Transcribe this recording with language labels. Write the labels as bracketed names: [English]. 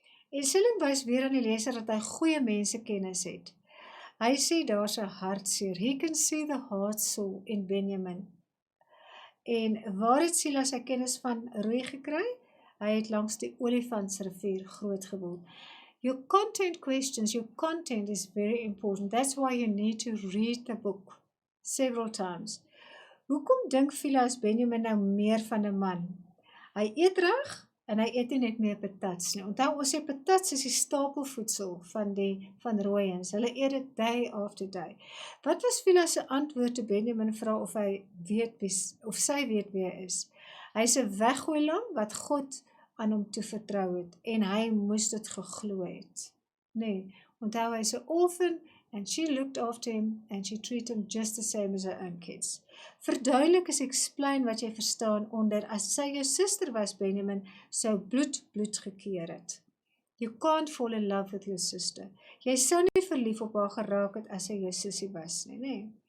[Afrikaans] En Selling wys weer aan die leser dat hy goeie mensekennis het. Hy sê daar's 'n hartseer. [English] He can see the heart sore in Benjamin. [Afrikaans] En waar het Phila sy kennis van roei gekry? Hy het langs die Olifantsrivier groot geword. [English] Your content questions, your content is very important. That's why you need to read the book. several times. [Afrikaans] Hoekom dink Phileas Benjamin nou meer van 'n man? Hy eet reg en hy eet nie net meer patats nie. Onthou, ons sê patats is die stapelvoedsel van die Van Rooyens. Hulle eet dit [English] day after day. [Afrikaans] Wat was Phileas se antwoord toe Benjamin vra of hy weet of sy weet wie hy is? Hy's 'n weggooilam wat God aan hom toevertrou het en hy moes dit geglo het. Nee, onthou hy's 'n [English] orphan and she looked after him and she treated him just the same as her own kids. [Afrikaans] Verduidelik is explain wat jy verstaan onder as sy jou suster was, Benjamin, sou bloed gekeer het. [English] You can't fall in love with your sister. [Afrikaans] Jy sou nie verlief op haar geraak het as sy jou sussie was nie, nee.